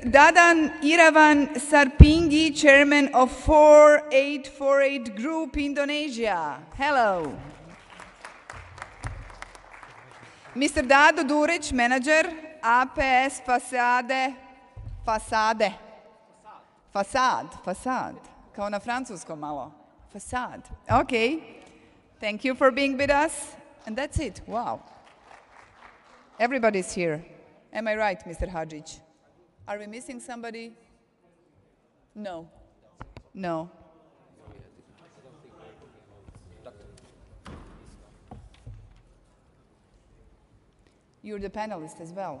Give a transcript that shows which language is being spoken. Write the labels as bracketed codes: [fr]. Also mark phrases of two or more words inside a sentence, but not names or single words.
[en] Dadan Irawan Sarpinggi, Chairman of 4848 Group, Indonesia. Hello. Mr. Dado Duric, Manager, APS Fasad. [bs] Kao na francuskom malo. [en] Fasad. Okay. Thank you for being with us. And that's it. Wow. Everybody's here. Am I right, Mr. Hadžić? Are we missing somebody? No. No. You're the panelist as well?